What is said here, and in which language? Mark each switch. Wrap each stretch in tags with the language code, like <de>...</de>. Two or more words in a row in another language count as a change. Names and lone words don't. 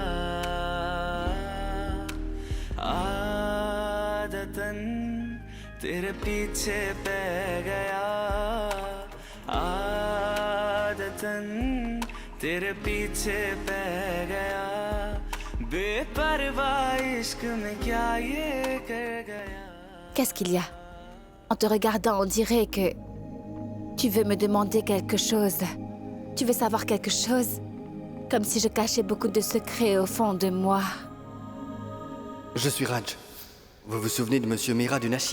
<hi>आदतन तेरे पीछे पै गया आदतन तेरे पीछे पै गया बेपरवाह इश्क में क्या ये कर गया.</hi> <fr>Qu'est-ce qu'il y a? En te regardant, on dirait que tu veux me demander quelque chose. Tu veux savoir quelque chose? Comme si je cachais beaucoup de secrets au fond de moi. Je suis Raj. Vous vous souvenez de Monsieur Mira de Nashik?</fr>